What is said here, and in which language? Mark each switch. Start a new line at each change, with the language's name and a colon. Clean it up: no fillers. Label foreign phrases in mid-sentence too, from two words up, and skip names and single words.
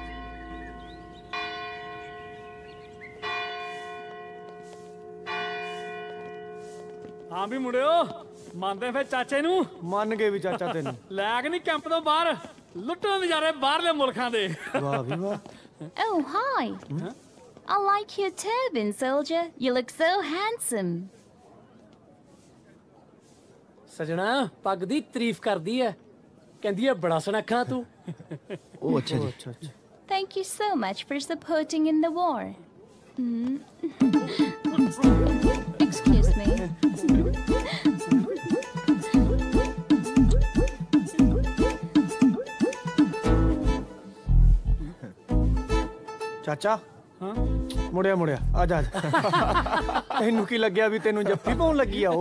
Punjabi: ਹਾਂ ਵੀ ਮੁੰਡਿਓ, ਮੰਨਦੇ ਫਿਰ ਚਾਚੇ ਨੂੰ? ਮੰਨ ਗਏ ਵੀ ਚਾਚਾ ਤੈਨੂੰ। ਲੈ ਕੇ ਨਹੀਂ ਕੈਂਪ ਤੋਂ ਬਾਹਰ ਲੁੱਟਣ ਨਜ਼ਾਰੇ ਬਾਹਰਲੇ ਮੁਲਕਾਂ ਦੇ। ਵਾਹ ਵੀ ਵਾਹ।
English: Oh, hi. I like your turban, soldier. You look so handsome.
Punjabi: ਸਜਣਾ ਪੱਗ ਦੀ ਤਾਰੀਫ ਕਰਦੀ ਐ, ਕਹਿੰਦੀ ਐ ਬੜਾ ਸੁਨੱਖਾ ਤੂੰ। ਉਹ ਅੱਛਾ ਜੀ।
English: Thank you so much for supporting in the war. Excuse me.
Punjabi: ਚਾਚਾ, ਹਾਂ ਮੁੜਿਆ ਆ ਜਾ। ਤੈਨੂੰ ਕੀ ਲੱਗਿਆ ਵੀ ਤੈਨੂੰ ਜੱਫੀ ਪਾਉਣ ਲੱਗੀ ਆ ਉਹ?